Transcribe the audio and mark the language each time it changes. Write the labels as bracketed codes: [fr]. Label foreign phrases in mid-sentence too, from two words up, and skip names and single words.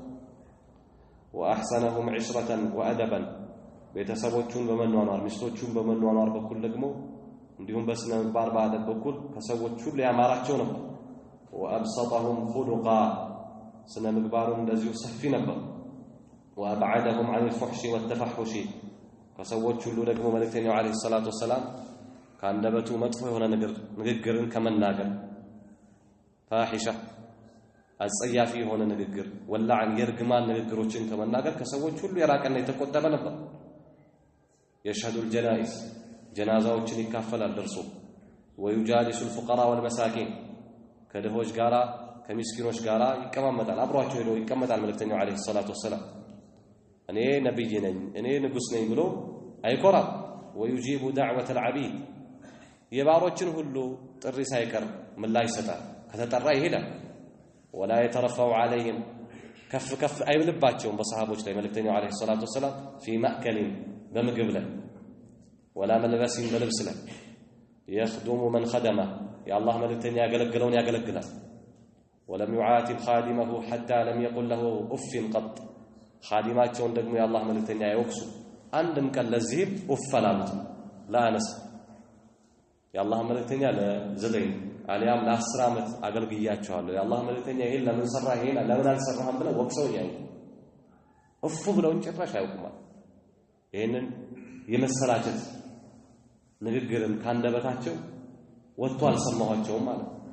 [ar] وأحسنهم عشرة وأدبا [am] ቤተሰቦቹን በመኗኗር ሚስቶቹን በመኗኗር በኩል ደግሞ እንዲሁም በስነ ምግባር ባደብ በኩል ከሰዎች ሁሉ ያማራቸው ነበር [ar] وأبسطهم خلقا [am] ስነ ምግባሩን እንደዚሁ ሰፊ ነበር [ar] وأبعدهم عن الفحش والتفحش [am] ከሰዎች ሁሉ ደግሞ መልእክተኛው [ar] عليه الصلاة والسلام [am] ካንደበቱ መጥፎ የሆነ ንግግርን ከመናገር ፋሂሻ አጸያፊ የሆነ ንግግር ወላዕን የርግማን ንግግሮችን ከመናገር ከሰዎች ሁሉ የራቀና የተቆጠበ ነበር [ar] يشهد الجنائز [am] جنازاዎችን ይካፈላል ደርሶ [ar] ويجالس الفقراء والمساكين [am] ከድሆች ጋራ ከሚስኪኖች ጋራ ይቀማመጣል አብሯቸው ሄዶ ይቀመጣል መልእክተኛው [ar] عليه الصلاة والسلام [am] እኔ ነብይ ነኝ እኔ ንጉስ ነኝ ብሎ አይኮራም [ar] ويجيب دعوة العبيد [am] የባሮችን ሁሉ ጥሪ ሳይቀር ምላሽ ይሰጣል ከተጠራ ይሄዳል [ar] ولا يترفع عليهم كف [am] አይብልባቸውም በሰሃቦች ላይ መልእክተኛው [ar] عليه الصلاة والسلام في مأكل [am] በምግብ ላይ [ar] ولا ملبس [am] በልብስ ላይ [ar] يخدم من خدمه [am] የአላህ መልእክተኛ ያገለግለውን ያገለግላል [ar] ولم يعاتب خادمه حتى لم يقل له اف قط [am] خادማቸውን ደግሞ የአላህ መልእክተኛ አይወቅሱ አንድም ቀን ለዚህ ኡፈላሉት ላነስ የአላህ መልእክተኛ ለዘጠኝ አሊያም ለ10 አመት አገልግያቸዋለሁ የአላህ መልእክተኛ ይሄን ለምን ሰራ ይሄን ለምን አልሰራህም ብለው ወቅሰው ያዩ እፉ ብለው ጭራሽ አይወቁም ይሄንን የመሰላቸት ንግግርን ካንደበታቸው ወጥቶ አልሰማኋቸውም ማለት